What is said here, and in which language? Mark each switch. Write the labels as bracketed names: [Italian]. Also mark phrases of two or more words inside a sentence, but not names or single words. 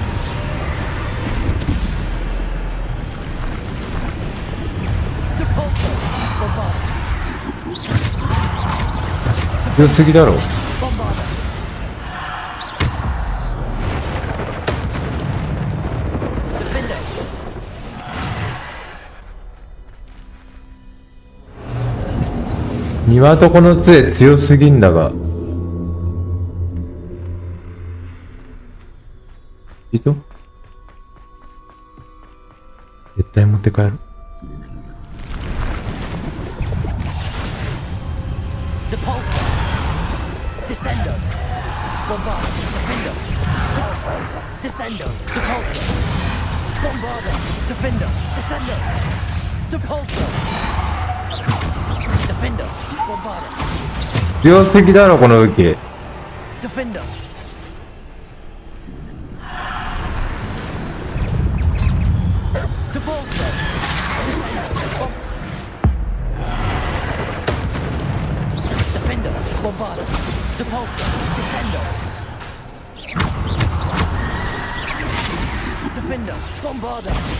[Japanese] Depulso. 強すぎだろ。庭とこの杖強すぎんだが。いいと絶対持って帰る。 Descendo. Bombarda. Defender. Descendo. Depulso. Bombarda. Defender. Descendo. Depulso. Defender. Bombarda. 強すぎだろこの武器。 Defender. Depulso. Descendo. Defender. Bombarda. Depulso. Descendo. Defender. Bombarda.